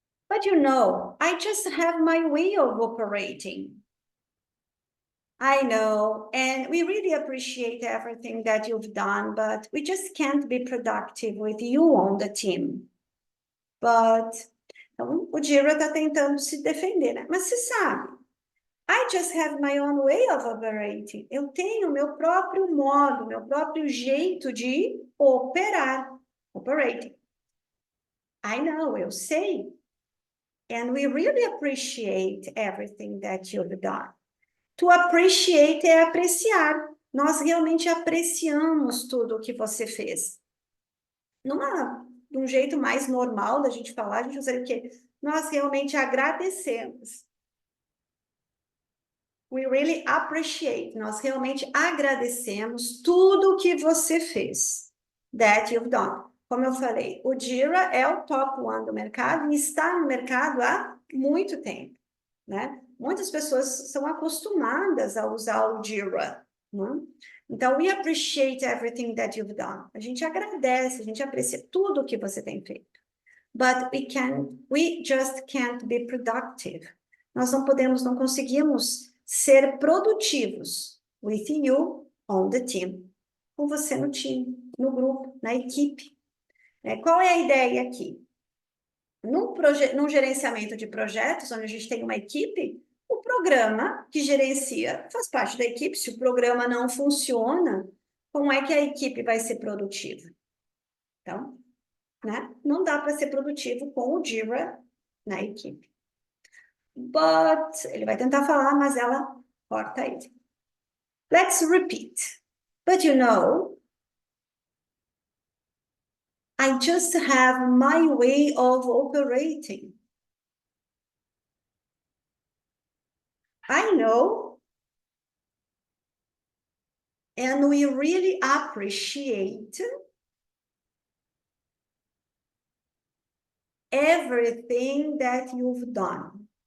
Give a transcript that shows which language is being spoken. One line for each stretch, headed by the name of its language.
English: But you know, I just have my way of operating. I know, and we really appreciate everything that you've done, but we just can't be productive with you on the team.
Portuguese: But, então, o Jira está tentando se defender, né? Mas você sabe,
English: I just have my own way of operating.
Portuguese: Eu tenho meu próprio modo, meu próprio jeito de operar.
English: Operating. I know,
Portuguese: eu sei.
English: And we really appreciate everything that you've done. To appreciate
Portuguese: é apreciar. Nós realmente apreciamos tudo o que você fez. De um jeito mais normal da gente falar, a gente usaria o quê? Nós realmente agradecemos.
English: We really appreciate.
Portuguese: Nós realmente agradecemos tudo o que você fez.
English: That you've done.
Portuguese: Como eu falei, o Jira é o top one do mercado e está no mercado há muito tempo, né? Muitas pessoas são acostumadas a usar o Jira, né? Então,
English: we appreciate everything that you've done.
Portuguese: A gente agradece, a gente aprecia tudo o que você tem feito.
English: but we just can't be productive.
Portuguese: Nós não conseguimos ser produtivos
English: with you on the team.
Portuguese: Com você no time, no grupo, na equipe. Qual é a ideia aqui? Num gerenciamento de projetos, onde a gente tem uma equipe, o programa que gerencia faz parte da equipe. Se o programa não funciona, como é que a equipe vai ser produtiva? Então, né? Não dá para ser produtivo com o Jira na equipe. But, ele vai tentar falar, mas ela corta ele.
English: Let's repeat. But you know, I just have my way of operating. I know, and we really appreciate everything that you've done.